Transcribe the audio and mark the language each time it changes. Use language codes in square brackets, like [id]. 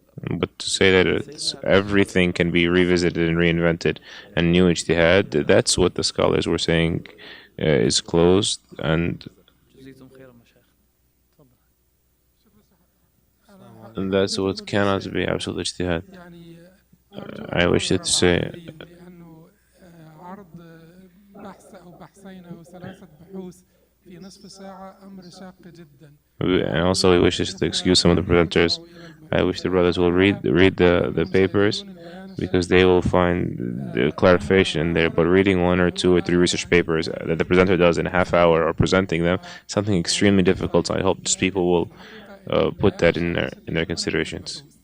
[en] But to say that everything can be revisited and reinvented and new ijtihad, that's what the scholars were saying is closed, and that's what cannot be absolute ijtihad. [ar] يعني [en] I wish to say, [ar] لأنه عرض بحث أو بحثين أو ثلاثة بحوث في نصف ساعة أمر شاق جدا. [en] and also we wish to excuse some of the presenters. I wish the brothers will read the papers, because they will find the clarification there. But reading 1 or 2 or 3 research papers that the presenter does in a half hour or presenting them, something extremely difficult. So I hope just people will put that in their considerations.